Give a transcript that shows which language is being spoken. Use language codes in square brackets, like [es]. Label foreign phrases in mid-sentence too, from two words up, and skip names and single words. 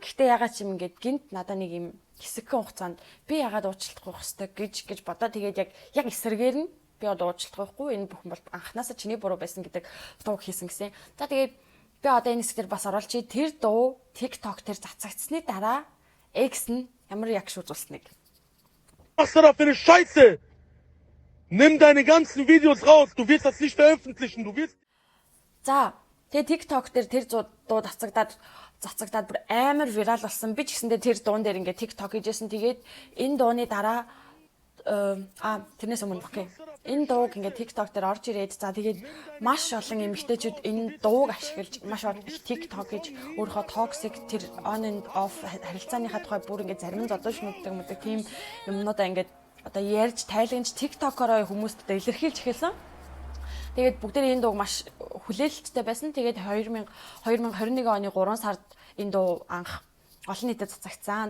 [mn] Гэхдээ ягаад ч юм ингээд гинт надаа нэг юм хэсэгхэн хугацаанд би ягаад уучлалт гуйх хэвээр гэж бодоо. Тэгээд яг эсрэгээр нь би одоо уучлалт гуйхгүй, энэ бүхэн бол анханасаа чиний буруу байсан гэдэг дуу хийсэн гэсэн. За тэгээд би одоо энэ хэсгээр бас оруулчих. Тэр дуу TikTok дээр цацагдсны дараа X нь ямар реакшн үзүүлснэг. [de] Was ist da für eine Scheiße? Nimm deine ganzen Videos raus. Du willst das nicht veröffentlichen. Du willst. [mn] За, тэгээ TikTok дээр тэр дуу цацагдаад бүр амар вирал болсон. Би ч гэсэндээ тэр дуун дээр ингээ TikTok хийжсэн. Тэгээд энэ дууны дараа тэрнээс өмнө окей. Энэ дууг ингээ TikTok дээр орж ирээд за тэгээд маш олон эмэгтэйчүүд энэ дууг ашиглаж маш их TikTok гэж өөрийнхөө toxic тэр [en] on and off [mn] харилцааныхаа тухай бүр ингээ зарим нь зодож мэддэг тийм юмнуудаа ингээ одоо ярьж тайлагч TikTok-ороо хүмүүст одоо илэрхийлж эхэлсэн. Тэгээд бүгдээ энэ дууг маш хүлээлттэй байсан. Тэгээд 2021 оны 3 сард энэ дуу анх олон нийтэд цацагдсан.